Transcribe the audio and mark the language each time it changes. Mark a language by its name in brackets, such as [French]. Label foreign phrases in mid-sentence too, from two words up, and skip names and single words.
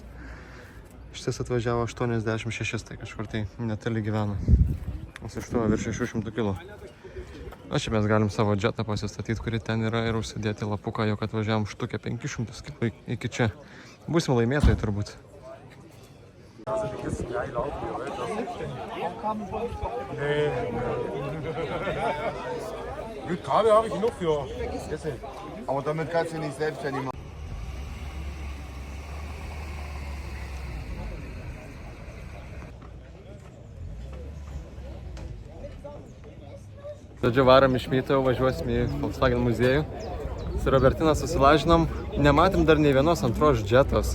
[Lithuanian] Šitas atvažiavo 86, tai kažkur tai netoli gyvena. Suštuoja virš 600 kg. O čia mes galim savo džetą pasistatyti, kurį ten yra, ir užsidėti lapuką, jog atvažiavom štukę 500 kg iki čia. Būsim laimėtojai turbūt. [German] Mit Kabel habe ich genug für Essen. Aber damit kannst du nicht selbstständig machen. [Lithuanian] Žodžiu, varom iš Mytaujo, važiuosim į Volkswagen muziejų. Su Robertina susilažinom, nematėm dar nei vienos antros džetos.